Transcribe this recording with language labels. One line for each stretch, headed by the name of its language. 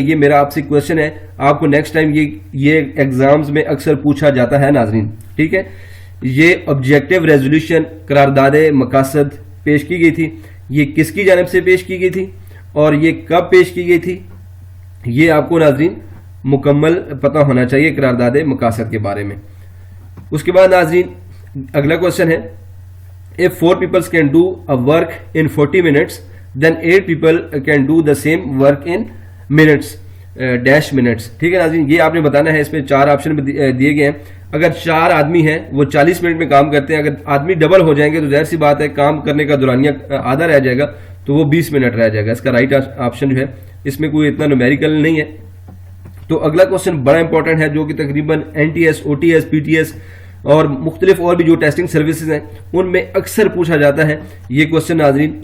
Urdu: یہ میرا آپ سے کویشچن ہے, آپ کو نیکسٹ ٹائم یہ ایگزامز میں اکثر پوچھا جاتا ہے ناظرین. ٹھیک ہے. یہ آبجیکٹو ریزولوشن قرارداد مقاصد پیش کی گئی تھی. یہ کس کی جانب سے پیش کی گئی تھی اور یہ کب پیش کی گئی تھی؟ یہ آپ کو ناظرین مکمل پتہ ہونا چاہیے قرارداد مقاصد کے بارے میں. اس کے بعد ناظرین اگلا کویشچن ہے,
English: if 4 people can do a work in 40 minutes then 8 people can do the same work in minutes dash minutes.
Urdu: ٹھیک ہے ناظرین. یہ آپ نے بتانا ہے. اس میں 4 آپشن دیے گئے ہیں. اگر 4 آدمی ہیں وہ 40 منٹ میں کام کرتے ہیں, اگر آدمی ڈبل ہو جائیں گے تو ظاہر سی بات ہے کام کرنے کا دورانیہ آدھا رہ جائے گا تو وہ 20 منٹ رہ جائے گا. اس کا رائٹ آپشن جو ہے اس میں کوئی اتنا نومیریکل نہیں ہے. تو اگلا کوشچن بڑا امپورٹنٹ ہے جو کہ تقریباً NTS, OTS, PTS اور مختلف اور بھی جو ٹیسٹنگ سروسز ہیں ان میں اکثر پوچھا جاتا ہے یہ کوشچن ناظرین.